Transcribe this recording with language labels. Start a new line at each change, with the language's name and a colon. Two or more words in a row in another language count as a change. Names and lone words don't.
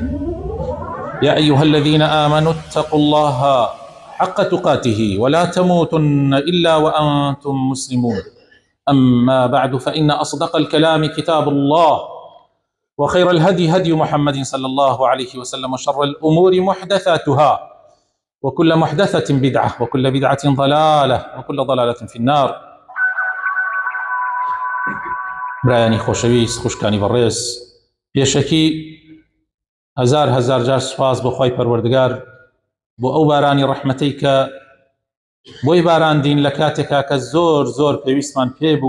Arabic: يا أيها الذين آمنوا اتقوا الله حق تقاته ولا تموتن إلا وأنتم مسلمون. أما بعد فإن أصدق الكلام كتاب الله وخير الهدي هدي محمد صلى الله عليه وسلم وشر الأمور محدثاتها وكل محدثة بدعة وكل بدعة ضلالة وكل ضلالة في النار.
Central Kurdish: برایانی خۆشەویست خوشکانی بەڕێز، پێشەکی هەزار جار سوپاس بۆ خۆی پەروەردگار بۆ ئەو بارانی ڕەحمەتەی کە بۆی باراندین لە کاتێکا کە زۆر پێویستمان پێ بوو.